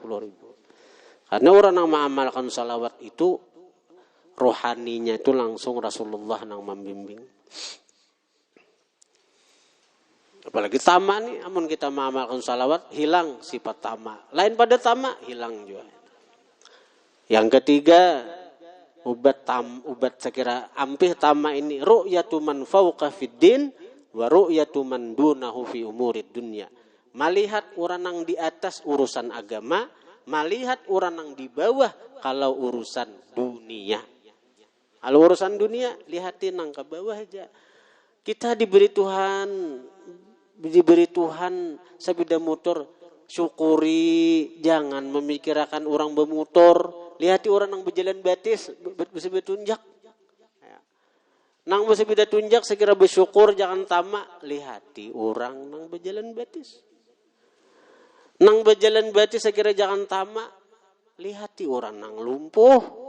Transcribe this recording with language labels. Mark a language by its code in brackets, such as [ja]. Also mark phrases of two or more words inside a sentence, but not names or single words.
[id] Karena orang yang mengamalkan salawat itu, rohaninya itu langsung Rasulullah yang membimbing. Apalagi tamak nih, amun kita mengamalkan salawat, hilang sifat tamak. Lain pada tamak, hilang juga. [bjn] Yang ketiga, ubat sekira ampih tamak ini, [ar] رؤية من فوق في الدين ورؤية من دونه في أمور الدنيا. [id] Melihat orang yang di atas urusan agama, melihat orang yang di bawah kalau urusan dunia. Kalau urusan dunia, lihatin yang ke bawah aja. Kita diberi Tuhan sepeda motor, syukuri, jangan memikirkan orang bermotor, [bjn] lihati orang yang berjalan batis, bisa bertunjak. Nang bisa bertunjak sekira bersyukur, jangan tamak, lihati orang yang berjalan batis. Nang berjalan batis sekira jangan tamak, lihati orang yang lumpuh.